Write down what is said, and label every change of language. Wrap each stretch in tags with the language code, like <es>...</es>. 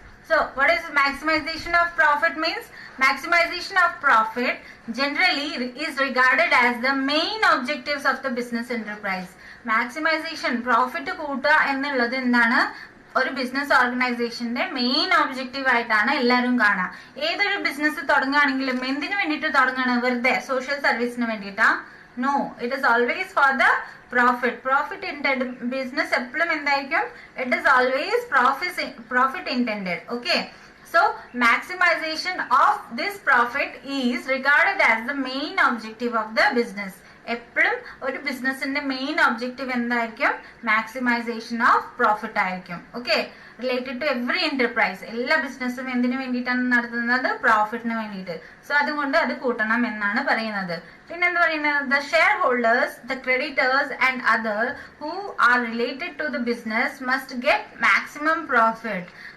<en>So what is maximization of profit means? Maximization of profit generally is regarded as the main objectives of the business enterprise.</en> <ml>Maximization, profit കൂട്ടുക എന്നുള്ളത് എന്താണ്? ഒരു business ഓർഗനൈസേഷന്റെ main objective ആയിട്ടാണ് എല്ലാവരും കാണുക. ഏതൊരു ബിസിനസ് തുടങ്ങുകയാണെങ്കിലും എന്തിനു വേണ്ടിയിട്ട് തുടങ്ങുകയാണ്? വെറുതെ സോഷ്യൽ സർവീസിന് വേണ്ടിയിട്ടാ?</ml> <en>No, it is always for the profit intended business.</en> <ml>എപ്പോഴും എന്തായിരിക്കും?</ml> <en>It is always profit intended. Okay, so maximization of this profit is regarded as the main objective of the business.</en> <ml>എപ്പോഴും ഒരു ബിസിനസിന്റെ മെയിൻ ഒബ്ജക്റ്റീവ് എന്തായിരിക്കും? Maximisation of profit ആയിരിക്കും. Okay,</ml> <en>Related to every enterprise.</en> <ml>എല്ലാ ബിസിനസ്സും എന്തിനു വേണ്ടിയിട്ടാണ് നടത്തുന്നത്? പ്രോഫിറ്റിന് വേണ്ടിയിട്ട്. സോ അതുകൊണ്ട് അത് കൂട്ടണം എന്നാണ് പറയുന്നത്. പിന്നെന്താ പറയുന്നത്?</ml> <en>The shareholders, the creditors and other who are related to the business must get maximum profit.</en>